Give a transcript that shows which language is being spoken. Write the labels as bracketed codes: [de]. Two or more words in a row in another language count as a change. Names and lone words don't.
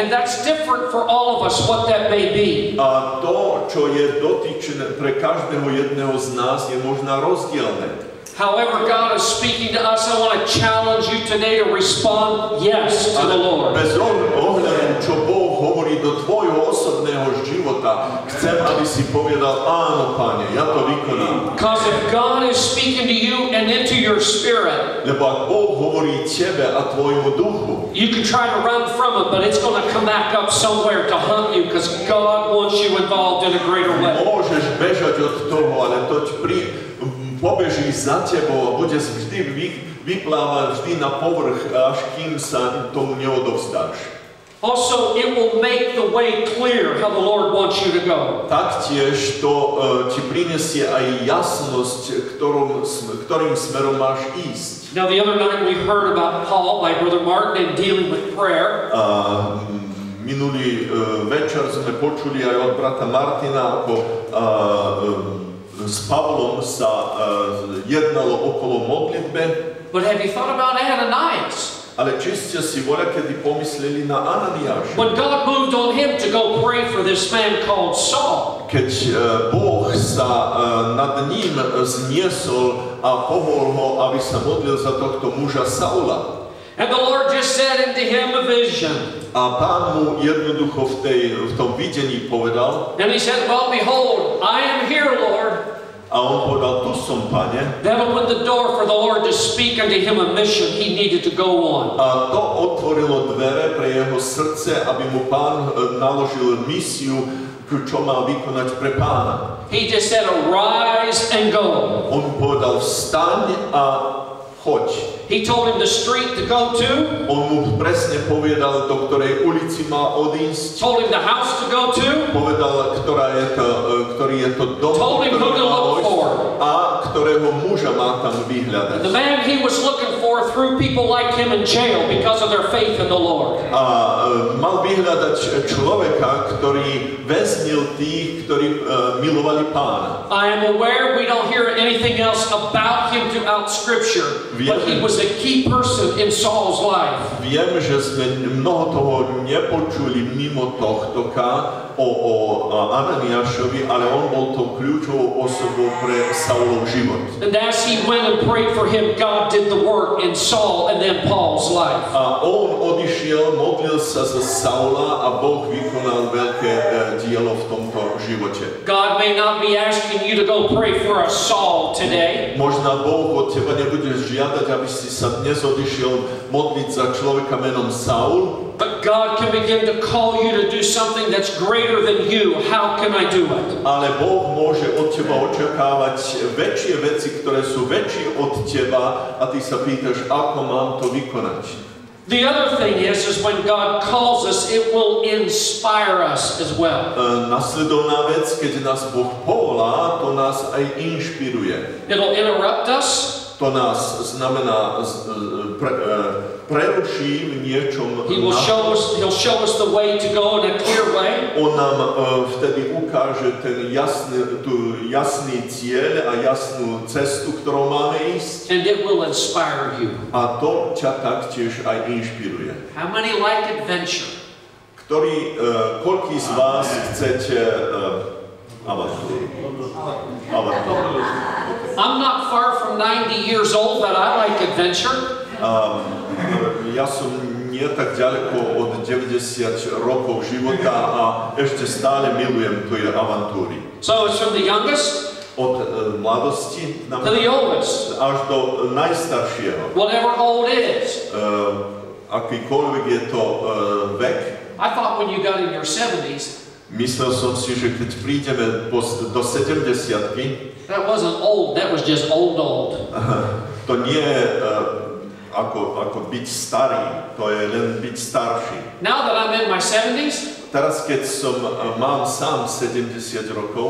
[en] And that's different for all of us, what that may be. [sk] A to, čo je dotyčné pre každého jedného z nás, je možno rozdielne. [en] However God is speaking to us, I want to challenge you today to respond yes to the Lord. [sk] Bez ohľadu, čo Boh hovorí do tvojho osobného života, chcem, aby si povedal, áno, Pane, ja to vykonám. [en] Because if God is speaking to you and into your spirit, [sk] lebo ak Boh hovorí tebe a tvojmu duchu, [en] you can try to run from it, but it's going to come back up somewhere to hunt you because God wants you involved in a greater way. [sk] Môžeš bežať od toho, ale to pobeží za tebou a bude vždy vyplávať vždy na povrch, až kým sa tomu neodovzdáš. [en] Also, it will make the way clear how the Lord wants you to go. [sk] Taktiež to ti prinesie aj jasnosť, ktorým smerom máš ísť. [en] Now, the other night we heard about Paul by Brother Martin and dealing with prayer. [sk] Minulý večer sme počuli aj od brata Martina, ako s Pavlom sa jednalo okolo modlitbe. [en] But have you thought about Ananias? [sk] Ale či ste si voľakedy pomysleli na Ananiáša? [en] When God moved on him to go pray for this man called Saul. [sk] Keď Boh sa nad ním zniesol a povolal ho, aby sa modlil za tohto muža Saula. [en] And the Lord just said into him a vision. [sk] A Pán mu jednoducho v tom videní povedal. [en] And he said, well, behold, I am here, Lord. [sk] A on povedal, tu som, Pane. [en] That opened the door for the Lord to speak unto him a mission he needed to go on. [sk] A to otvorilo dvere pre jeho srdce, aby mu Pán naložil misiu, čo má vykonať pre Pána. [en] He just said, arise and go. [sk] On povedal, vstaň a choď. [en] He told him the street to go to, [sk] On mu presne povedal, do ktorej ulici má odísť. [en] told him the house to go to, [sk] Povedal, ktorý je to dom, [en] told him who to look for. [sk] a ktorého muža má tam vyhľadať. [en] The man he was looking for threw people like him in jail because of their faith in the Lord. [sk] A mal vyhľadať človeka, ktorý väznil tých, ktorí milovali Pána. [en] I am aware we don't hear anything else about him throughout Scripture, but he was a key person in Saul's life. [sk] Viem, že sme mnoho toho nepočuli mimo tohtoka o Ananiášovi, ale on bol to kľúčovou osobou pre Saulov život. [en] And as he went and prayed for him, God did the work in Saul and then Paul's life. [sk] A on odišiel, modlil sa za Saula a Boh vykonal veľké dielo v tomto živote. [en] God may not be asking you to go pray for a Saul today. [sk] Možno Boh od teba nebude žiadať, aby si sa dnes odišiel modliť za človeka menom Saul, [en] But God can begin to call you to do something that's greater than you. How can I do it? [sk] ale Boh môže od teba očakávať väčšie veci, ktoré sú väčšie od teba a ty sa pýtaš, ako mám to vykonať. [en] The other thing is when God calls us, it will inspire us as well. [sk] Nasledovná vec, keď nás Boh povolá, to nás aj inšpiruje. [en] It'll interrupt us. [sk] To nás znamená preruší v niečom. [en] He'll show us the way to go in a clear way. [sk] On nám vtedy ukáže ten jasný cieľ a jasnú cestu, ktorou máme ísť. [en] And it will inspire you. [sk] A to ťa taktiež aj inšpiruje. [en] How many like adventure? [sk] Koľký z vás chcete avantúru? [en] I'm not far from 90 years old, but I like adventure. [sk] Ja som nie tak ďaleko od 90 rokov života a ešte stále milujem tie avantúry. [en] So it's from the youngest [sk] Od mladosti [en] to the oldest. [sk] až do najstaršieho. [en] Whatever old is. [sk] Akýkoľvek je to vek. [en] I thought when you got in your 70s, [sk] Myslel som si, že keď prídeme do 70-ky, [en] that wasn't old, that was just old. [sk] to nie je ako byť starý, to je len byť starší. [en] Now that I'm in my 70s, [sk] Teraz, keď mám sám 70 rokov,